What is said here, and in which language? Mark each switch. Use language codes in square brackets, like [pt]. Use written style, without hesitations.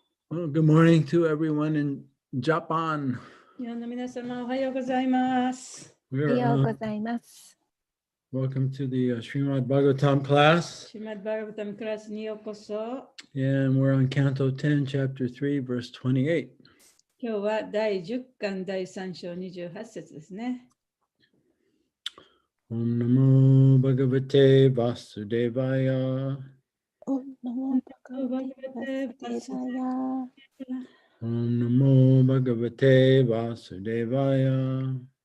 [en] Well, good morning to everyone in Japan. [ja] 日本の皆様おはようございます。 [en] We're [ja] おはようございます。 [en] welcome to the Srimad Bhagavatam class, [ja] シュマッドバガバタムクラスにようこそ。 [en] and we're on Canto 10, Chapter 3, Verse 28. [ja] 今日は第10巻第3章28節ですね。 [sa] Om Namo Bhagavate Vasudevaya. オンナモバガバテバスデバヤ。 Om Namo Bhagavate Vasudevaya.